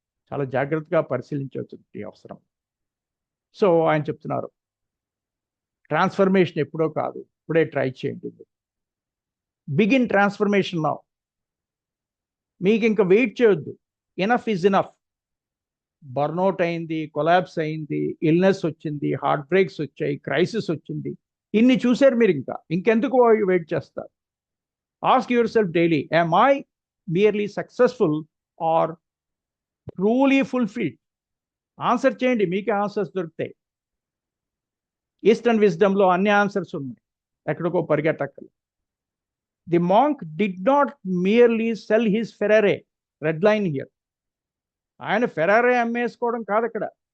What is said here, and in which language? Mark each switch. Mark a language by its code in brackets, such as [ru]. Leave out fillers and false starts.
[te] చాలా జాగ్రత్తగా పరిశీలించవలసిన అవసరం. సో ఆయన చెప్తున్నారు, ట్రాన్స్ఫర్మేషన్ ఎప్పుడో కాదు, ఇప్పుడే ట్రై చేయండి. [en] Begin transformation now. [te] మీకు ఇంకా వెయిట్ చేయొద్దు. [en] Enough is enough. [te] బర్న్అవుట్ అయింది, కొలాబ్స్ అయింది, ఇల్నెస్ వచ్చింది, హార్ట్ బ్రేక్స్ వచ్చాయి, క్రైసిస్ వచ్చింది. ఇన్ని చూశారు మీరు, ఇంకెందుకు వెయిట్ చేస్తారు? [en] Ask yourself daily, am I merely successful or truly fulfilled? [te] Answer చేయండి, మీకే ఆన్సర్స్ దొరుకుతాయి. ఈస్టర్న్ విజ్డమ్లో అన్ని ఆన్సర్స్ ఉన్నాయి, ఎక్కడికో పరిగెట్టక్కలు. [en] The monk did not merely sell his Ferrari. Red line here. [te] ఆయన ఫెరారే అమ్మేసుకోవడం కాదు అక్కడ.